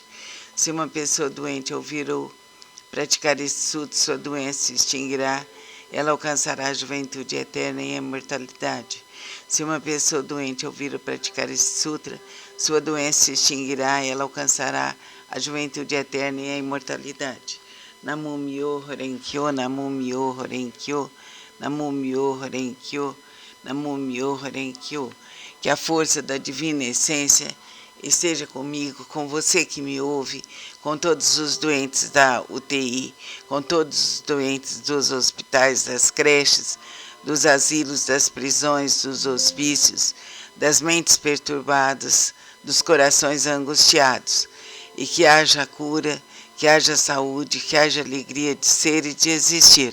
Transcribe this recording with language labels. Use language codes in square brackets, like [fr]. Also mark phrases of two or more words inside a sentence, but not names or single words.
[pt] Se uma pessoa doente ouvir ou praticar esse sutra, sua doença se extinguirá, ela alcançará a juventude eterna e a imortalidade. Se uma pessoa doente ouvir ou praticar esse sutra, sua doença se extinguirá, ela alcançará a juventude eterna e a imortalidade. [ja] 南無妙法蓮華経、南無妙法蓮華経、南無妙法蓮華経、南無妙法蓮華経. [pt] Que a força da divina essência esteja comigo, com você que me ouve, com todos os doentes da UTI, com todos os doentes dos hospitais, das creches, dos asilos, das prisões, dos hospícios, das mentes perturbadas, dos corações angustiados, e que haja cura, que haja saúde, que haja alegria de ser e de existir.